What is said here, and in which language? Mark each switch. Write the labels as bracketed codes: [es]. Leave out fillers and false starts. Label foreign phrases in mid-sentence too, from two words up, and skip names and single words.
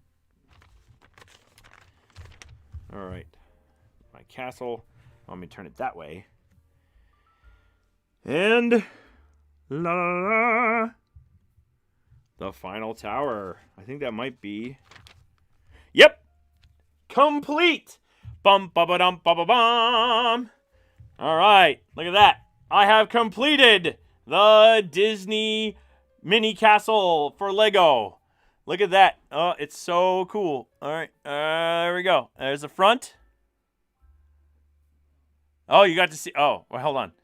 [en] All right. My castle. Let me turn it that way. And la la la. The final tower. I think that might be. Yep. Complete. Bum ba ba dum ba ba bum. All right. Look at that. I have completed the Disney mini castle for Lego. Look at that. Oh, it's so cool. All right. There we go. There's the front. Oh, you got to see. Oh, well, hold on.